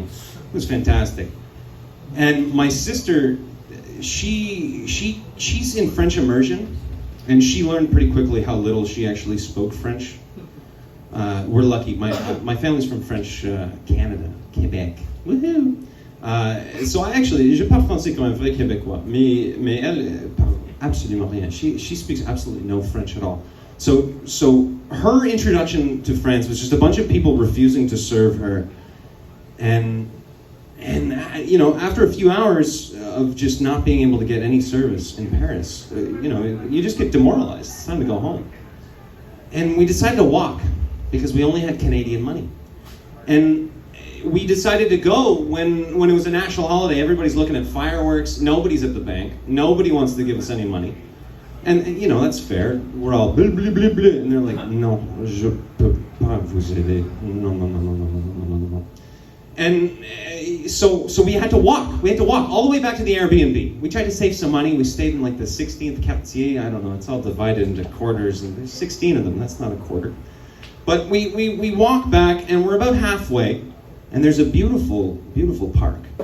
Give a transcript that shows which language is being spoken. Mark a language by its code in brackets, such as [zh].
[en] It was fantastic. And my sister, she's in French immersion, and she learned pretty quickly how little she actually spoke French. We're lucky. My family's from French Canada, Quebec. Woohoo! [fr] So je parle français comme un vrai Québécois, mais elle parle absolument rien. [en] She speaks absolutely no French at all. So her introduction to France was just a bunch of people refusing to serve her, and you know, after a few hours of just not being able to get any service in Paris, you know, you just get demoralized. It's time to go home. And we decided to walk because we only had Canadian money, and we decided to go when it was a national holiday. Everybody's looking at fireworks. Nobody's at the bank. Nobody wants to give us any money. And you know, that's fair. We're all blah, blah, blah, blah. And they're like, [fr] non, je peux pas vous aider. [en] No. And so we had to walk. We had to walk all the way back to the Airbnb. We tried to save some money. We stayed in like the 16th quartier. I don't know. It's all divided into quarters, and there's 16 of them. That's not a quarter. But we walk back, and we're about halfway. And there's a beautiful, beautiful park.